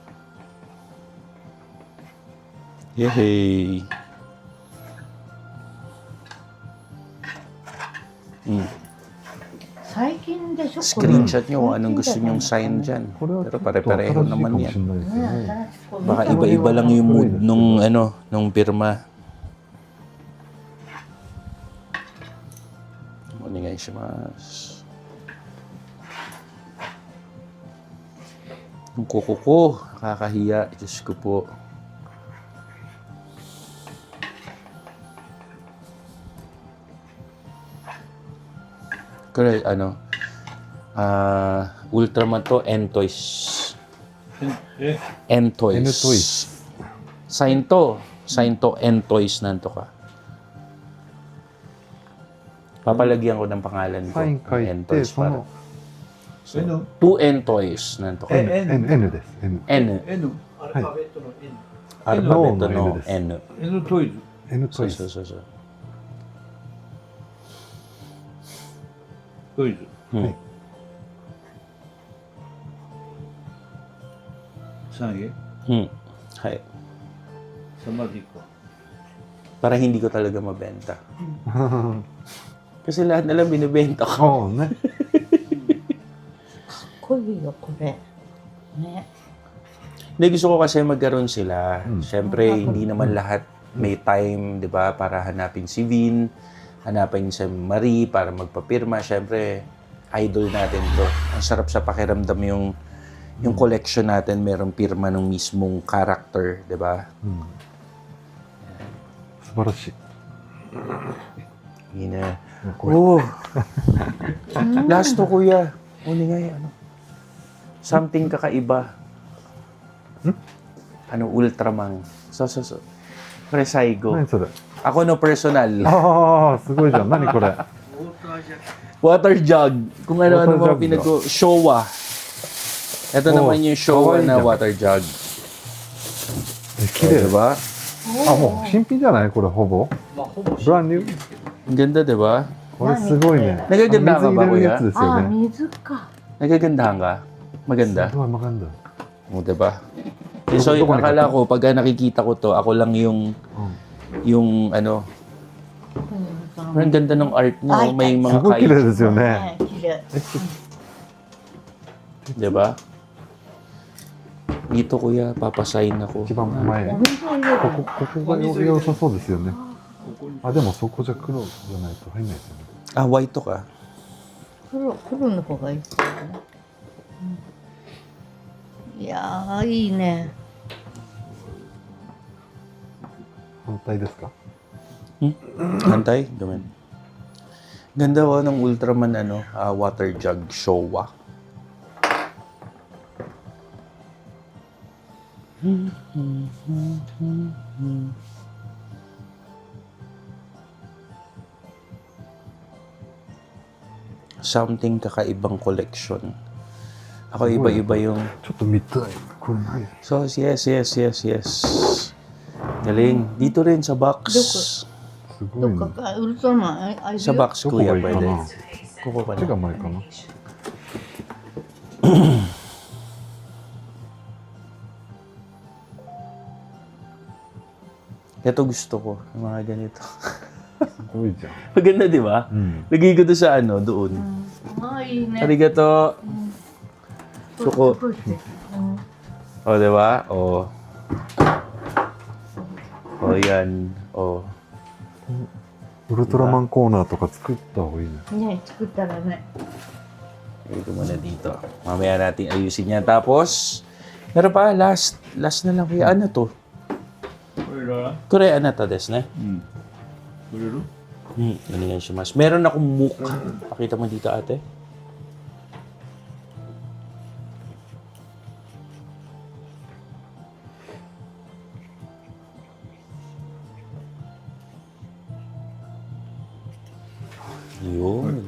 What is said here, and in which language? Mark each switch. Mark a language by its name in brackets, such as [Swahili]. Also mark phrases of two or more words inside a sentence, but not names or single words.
[Filipino] Yehey! [Japanese] 最近でしょ。 [Filipino] Screenshot nyo kung anong gusto nyong sign dyan. [Japanese] これは [Filipino] Pero [Japanese] ちょっと新しいか [Filipino] pare-pareho [Japanese] も [Filipino] naman [Japanese] しれ [Filipino] yan. [Japanese] ないですよね。 [Filipino] Baka iba-iba lang yung mood nung ano, nung pirma. 願いします。Ang kuko ko, nakakahiya. Diyos ko po. Kaya Ultraman to, N-Toys. [Japanese] え [Filipino] N-Toys. N-Toys. Sign to, N-Toys nanto ka. Papalagyan ko ng pangalan ko. [Japanese] サイン書いて、 N-Toys そ [Filipino] para. [Japanese] の、えの [Filipino] To N-Toys nanto ka. [Japanese] N です。N。 N. えのはい。 [English] Alphabet No, no, no, N. [Japanese] えのトイズ N そうトイズ。そうそうそう。トイズ Hmm. 3位 Hmm. Hay. サマディコ [Filipino] Para hindi ko talaga mabenta. Kasi lahat na lang binibenta ko. [Japanese] そうね。かっこいいよこれね [Filipino] Hindi, gusto ko kasi magkaroon sila. Hmm. Siyempre, hindi naman lahat may time, di ba, para hanapin si Vin, hanapin si Marie para magpapirma. Siyempre, idol natin to. Ang sarap sa pakiramdam yung collection natin, merong pirma ng mismong character, di ba? [Japanese] うん。素晴らしい。 [Filipino] Yun na. [Japanese] これ [Filipino] Oh! Last to, kuya. Uli nga ano. Something kakaiba. Ano, Ultraman. So. [Japanese] Resaigo. 何それ [Filipino] Ako no, personal. [Japanese] ああ、すごいじゃん。何これ [English] Water jug. [Filipino] Kung ano-ano Water mga jug ba? Showa. Ito Oh, naman yung Showa kawaii na dyan. [English] water jug. [Japanese] 綺麗 [Filipino] Diba? [Japanese] あ、もう新品じゃないこれほぼ。まあほぼブランニュー。 [Filipino] Ang ganda, diba? [Japanese] これすごいね。 [Filipino] Nagaganda ka [Japanese] 水 [Filipino] ba, [Japanese] 入れるやつ [Filipino] kuya? [Japanese] ですよああね。水か [Filipino] Nagagandahan ka? Maganda? [Japanese] すごい maganda。 [Filipino] O, diba? So, Doon ko akala ko, pag nakikita ko to, ako lang yung ano, [Japanese] その [Filipino] ang ganda ng art niya. Ay, Oh. May ay, [Japanese] す [Filipino] mga [Japanese] ごい綺麗 [Filipino] kite. [Japanese] ですよね。ね綺麗 [Filipino] Diba? Dito, kuya, papasign ako. [Japanese] 一番前。お水を入れるここが良さそうですよね。あ、でもそこじゃ黒じゃないと入んないですよね。 [Filipino] Ah, white to ka. [Japanese] 黒の方がいいですよね、いやーいいね反対ですか [Filipino] Hantay? Gawin. Ganda ko ng Ultraman [English] water jug [Filipino] Showa. Something kakaibang collection. Ako iba-iba yung [Japanese] ちょっと見たい。これ何 [Filipino] So, yes. Galing. Dito rin sa box. [Japanese] すごいね。どっかかウルトラマンあるよ [Filipino] Sa box, [Japanese] どこが [Filipino] kuya, [Japanese] いいか [Filipino] pwede. [Japanese] な [Filipino] Kuko [Japanese] 手 [Filipino] ka [Japanese] が [Filipino] na. [Japanese] 前かな [Filipino] Ito gusto ko. Yung mga ganito. [Japanese] すごいじゃん。 [Filipino] Maganda, di ba? [Japanese] うん。 [Filipino] Lagay ko to sa doon. [Japanese] ああいいね Arigato. そこすごい素敵 [Filipino] O, di ba? O. O, yan. O. [Japanese] ウルトラマンコーナーとか作った方がいいね。ね作ったらね [Filipino] Lagay ko muna dito. Mamaya natin ayusin yan. Tapos, meron pa, last na lang. Kuya, ano to? [Japanese] これらこれ、あなたですね? うんくれる Onegaishimasu. [Filipino] Meron akong MOOC. Pakita mo dito, ate. Yun.